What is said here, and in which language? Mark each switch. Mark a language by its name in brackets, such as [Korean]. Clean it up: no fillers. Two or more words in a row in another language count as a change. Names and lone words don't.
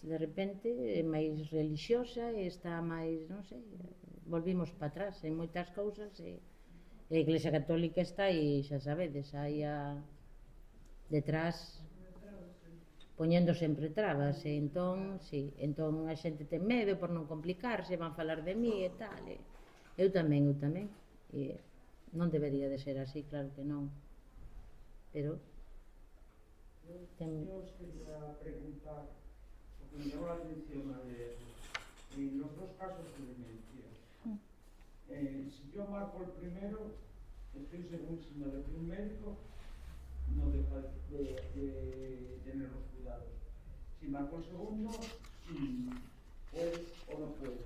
[Galician] de repente, é máis relixiosa e está máis, non sei, volvimos para atrás en moitas cousas e a Iglesia Católica está aí, xa sabedes, aí detrás poñendo sempre trabas e entón, sí, entón a xente ten medo por non complicarse, van falar de mí e tal, e eu tamén, e non debería de ser así, claro que non, pero [Spanish] Yo os quería preguntar, porque me llamó la atención a ver, en los dos casos de demencia, si yo marco el primero, estoy segurísima de que un médico no deja de tener los cuidados. Si marco el segundo, sí puede o no puede.